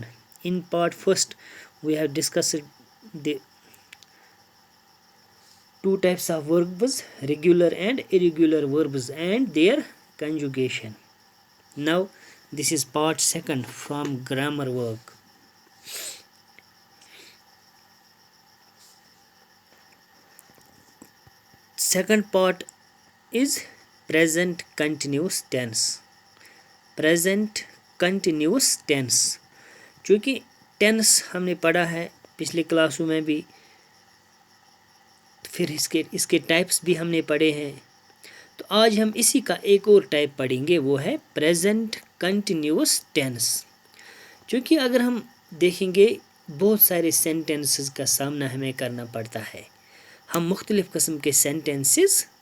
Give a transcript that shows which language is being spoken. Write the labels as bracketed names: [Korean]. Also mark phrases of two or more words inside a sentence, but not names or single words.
[English] In part 1st we have discussed the two types of verbs, regular and irregular verbs and their conjugation. Now this is part 2nd from grammar work. Second part is present continuous tense. Present continuous tense, [Hindi] चूँकि टेंस हमने पढ़ा है पिछले क्लासों में भी, फिर इसके टाइप्स भी हमने पढ़े हैं, तो आज हम इसी का एक और टाइप पढ़ेंगे, वो है [English] present continuous tense. [Hindi] क्योंकि अगर हम देखेंगे बहुत सारे सेंटेंसेस का सामना हमें करना पड़ता है, हम मुख्तलिफ़ किस्म के सेंटेंसेस